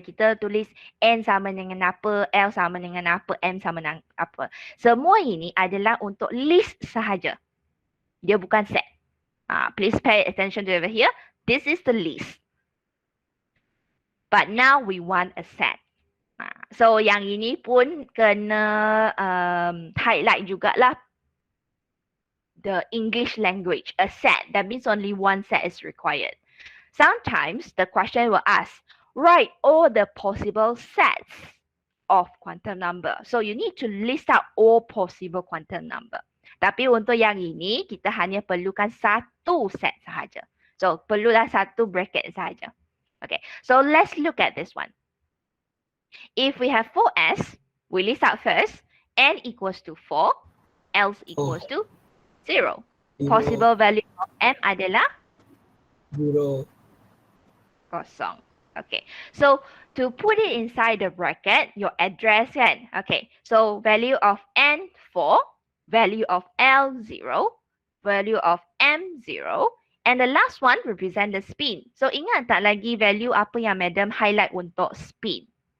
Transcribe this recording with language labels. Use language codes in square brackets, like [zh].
[ms] Kita tulis N sama dengan apa, L sama dengan apa, M sama dengan apa. Semua ini adalah untuk list sahaja. Dia bukan set. [en] Please pay attention to over here. This is the list. But now we want a set. [ms] So yang ini pun kena highlight jugalah [en] the English language. A set. That means only one set is required. Sometimes the question will ask, write all the possible sets of quantum number. So you need to list out all possible quantum number. [ms] Tapi untuk yang ini, kita hanya perlukan satu set sahaja. So perlulah satu bracket sahaja. [en] Okay, so let's look at this one. If we have 4s, we list out first, n equals to 4, else equals to 0. Possible value of m adalah 0. [ms] kosong. [en] Okay, so to put it inside the bracket, your address kan. Okay, so value of n 4, value of L 0, value of M 0, and the last one represent the spin. [ms] So ingat tak lagi value apa yang madam highlight untuk spin?